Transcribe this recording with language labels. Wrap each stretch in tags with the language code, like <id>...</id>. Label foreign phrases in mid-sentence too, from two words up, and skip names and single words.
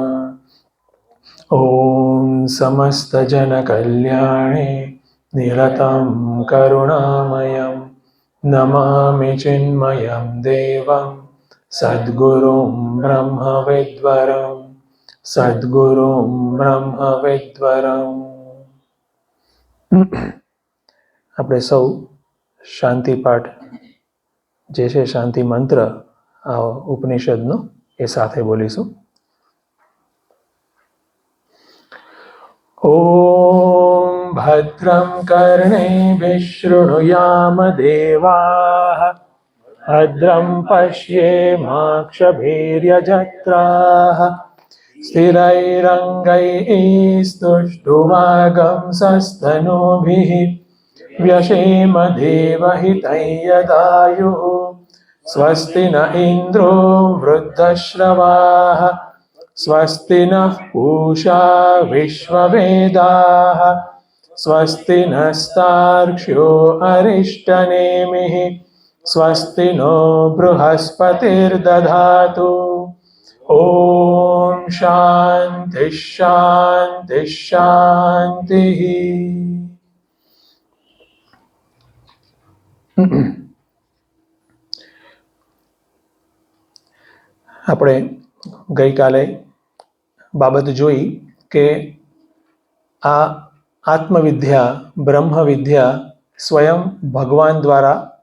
<sa>ओम समस्त जन कल्याणे निरतं करुणामयम् नमामि चिन्मयं देवं सद्गुरुं ब्रह्मविद्वरं सद्गुरुं ब्रह्मविद्वरम्।</sa> <gu>આપણે સૌ શાંતિ પાઠ જે છે શાંતિ મંત્ર આ ઉપનિષદનો એ સાથે બોલીશું.</gu> <sa>ओम भद्रं कर्णेभिः शृणुयाम देवाः भद्रं पश्येमाक्षभीर्यजत्राः स्थिरैरङ्गैस्तुष्टुवागंसस्तनूभिः व्यशेम देवहितं यदायुः स्वस्ति न इन्द्रो वृद्धश्रवाः स्वस्ति नः पूषा विश्ववेदाः स्वस्ति नस्तार्क्ष्यो अरिष्टनेमिः स्वस्ति नो बृहस्पतिर्दधातु। ओम शांति शांति शांति।</sa> <gu>આપણે ગઈકાલે બાબત જોઈ કે આ આત્મવિદ્યા બ્રહ્મવિદ્યા સ્વયં ભગવાન દ્વારા</gu>